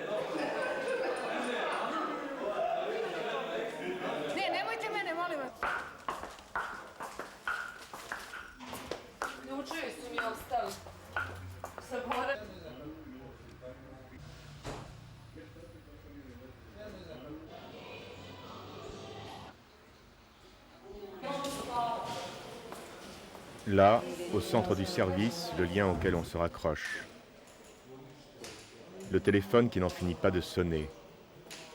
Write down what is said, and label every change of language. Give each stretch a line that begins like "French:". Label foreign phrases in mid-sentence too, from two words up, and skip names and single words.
Serbian: Nemojte mene, molim vas. Ključevi su mi ostali. Zaboravim.
French: Là, au centre du service, le lien auquel on se raccroche. Le téléphone qui n'en finit pas de sonner.